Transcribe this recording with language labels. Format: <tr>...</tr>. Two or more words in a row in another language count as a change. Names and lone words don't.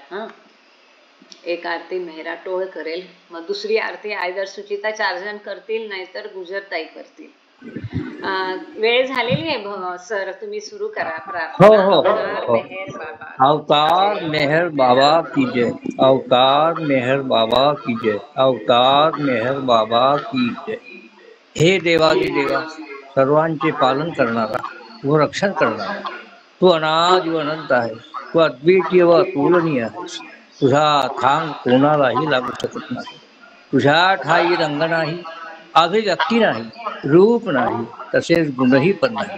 <mr>हां, एक आरती मेहरा टोळ करेल, मग दुसरी आरती आयदर सुचिता 4 जण करतील नाहीतर गुजरताई करतील. वेळ झालेली आहे सर, तुम्ही सुरू करा प्रार्थना. मेहर बाबा,</mr> <hi>अवतार मेहर बाबा की जय, अवतार मेहर बाबा की जय, अवतार मेहर बाबा की जय.</hi> <mr>हे देवादी देवा, सर्वांचे पालन करणारा व रक्षण करणारा, तू अनादि व अनंत आहेस. तू अद्वितीय व अतुलनीय आहेस. तुझा थांग कोणालाही लागू शकत नाही. तुझ्या ठाई रंग नाही, अभिव्यक्ती नाही, रूप नाही, तसेच गुणही पण नाही.</mr>